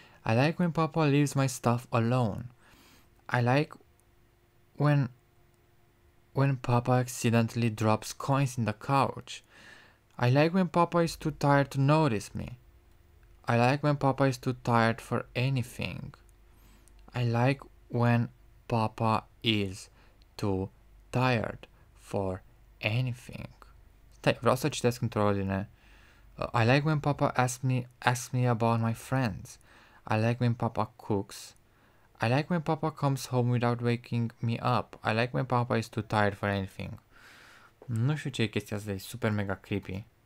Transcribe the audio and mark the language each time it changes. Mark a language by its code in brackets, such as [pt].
[en] I like when Papa leaves my stuff alone. I like when Papa accidentally drops coins in the couch. I like when Papa is too tired to notice me. I like when Papa is too tired for anything. I like when Papa is too tired for anything. [ro] Stai, vreau să citesc într-o ordine. [en] I like when Papa asks me about my friends. I like when Papa cooks. I like when Papa comes home without waking me up. I like when Papa is too tired for anything. [ro] Nu știu ce e chestia asta, e super mega creepy.